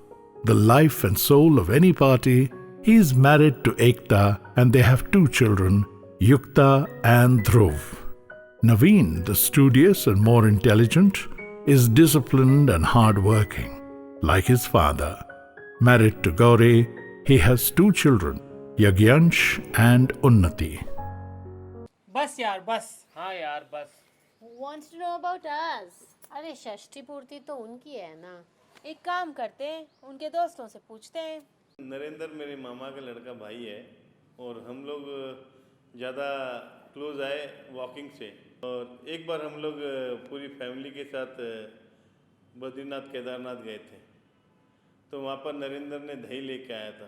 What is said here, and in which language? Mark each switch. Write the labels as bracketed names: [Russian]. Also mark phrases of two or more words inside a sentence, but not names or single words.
[English] The life and soul of any party, he is married to Ekta and they have 2 children, Yukta and Dhruv. Naveen, the studious and more intelligent, is disciplined and hard-working, like his father. Married to Gauri, he has 2 children, Yagyansh and Unnati. [Hindi] बस यार बस. हाँ यार बस. [English] Who wants to know about us? [Hindi] अरे षष्ठी पूर्ति तो उनकी है ना. एक काम करते हैं, उनके दोस्तों से पूछते हैं। नरेंद्र मेरे मामा का लड़का भाई है और हम लोग ज़्यादा क्लोज आए वॉकिंग से। और एक बार हम लोग पूरी फैमिली के साथ बद्रीनाथ केदारनाथ गए थे, तो वहाँ पर नरेंद्र ने दही लेके आया था।